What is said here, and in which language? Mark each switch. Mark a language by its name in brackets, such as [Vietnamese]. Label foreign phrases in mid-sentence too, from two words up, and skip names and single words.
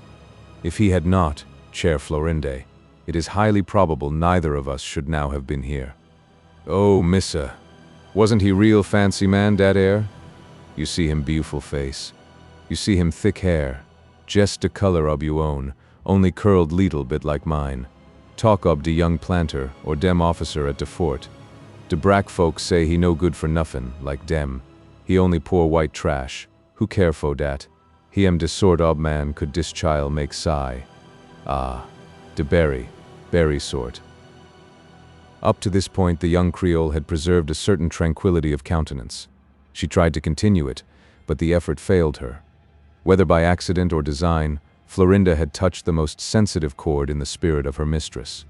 [English] If he had not, Chair Florinde, it is highly probable neither of us should now have been here. Oh, missa, wasn't he real fancy man, dat air? You see him beautiful face. You see him thick hair, just de color ob you own, only curled leetle bit like mine. Talk ob de young planter or dem officer at de fort. De brack folks say he no good for nuffin, like dem. He only poor white trash. Who care for dat? He am de sort ob man could dis child make sigh. Ah, de berry sort. Up to this point the young Creole had preserved a certain tranquility of countenance. She tried to continue it, but the effort failed her. Whether by accident or design, Florinda had touched the most sensitive chord in the spirit of her mistress.